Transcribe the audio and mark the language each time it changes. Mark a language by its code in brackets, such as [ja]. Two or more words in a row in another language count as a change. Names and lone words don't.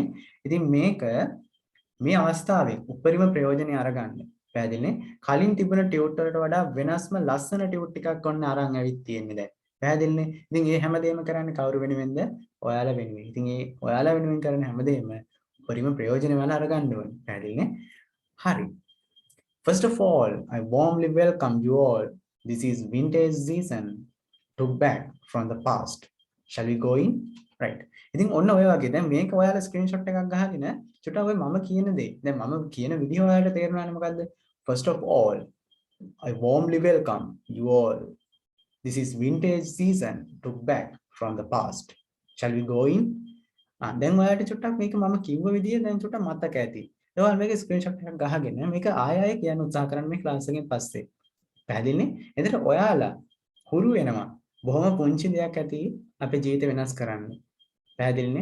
[si] ඉතින් මේක මේ අවස්ථාවේ උපරිම ප්‍රයෝජනෙ අරගන්න. පැහැදිලිනේ? කලින් තිබුණ ටියුට් වලට වඩා වෙනස්ම ලස්සන ටියුට් ටිකක් ඔන්න අරන් ඇවිත් තියෙන්නේ දැන්. පැහැදිලිනේ? ඉතින් මේ හැමදේම කරන්නේ කවුරු වෙනුවෙන්ද? ඔයාලා වෙනුවෙන්. ඉතින් මේ ඔයාලා වෙනුවෙන් කරන හැමදේම උපරිම ප්‍රයෝජන වල අරගන්න ඕනේ. පැහැදිලිනේ? හරි. [en] First of all, I warmly welcome you all. This is vintage season. Took back from the past. Shall we go in? Right. [si] ඉතින් ඔන්න ඔය වගේ දැන් මේක ඔයාලා ස්ක්‍රීන්ෂොට් එකක් ගහගෙන චුට්ටක් ඔය මම කියන දේ. දැන් මම කියන විදිහ ඔයාලට තේරෙනවනේ මොකද්ද? [en] First of all, I warmly welcome you all. This is vintage season took back from the past. Shall we go in? [si] දැන් ඔයාලට චුට්ටක් මේක මම කිව්ව විදිය දැන් චුට්ටක් මතක ඇති. ඒවා මේක ස්ක්‍රීන්ෂොට් එකක් ගහගෙන මේක ආයෙ කියන්න උත්සාහ කරන්න මේ ක්ලාස් එකෙන් පස්සේ. පැහැදිලිනේ? එතකොට ඔයාලා හුරු වෙනවා. බොහොම පුංචි දෙයක් ඇති අපේ ජීවිතේ වෙනස් කරන්න. පැහැදිලිනේ?